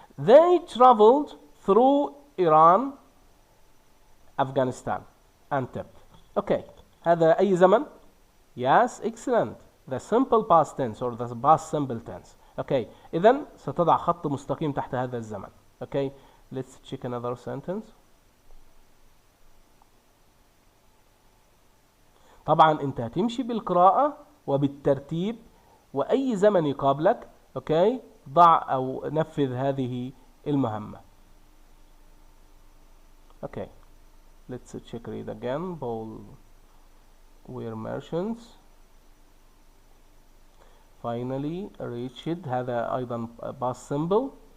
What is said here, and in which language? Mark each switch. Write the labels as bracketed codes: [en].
[en] They traveled through Iran, Afghanistan and Tibet. [ar] اوكي، هذا أي زمن؟ [en] Yes, excellent. The simple past tense or the past simple tense. [ar] اوكي، إذن ستضع خط مستقيم تحت هذا الزمن. [en] Okay, let's check another sentence. [ar] طبعا انت هتمشي بالقراءة وبالترتيب، وأي زمن يقابلك اوكي ضع أو نفذ هذه المهمة. [en] Okay, let's check it again. Paul were merchants finally reached، [ar] هذا أيضا [en] past symbol.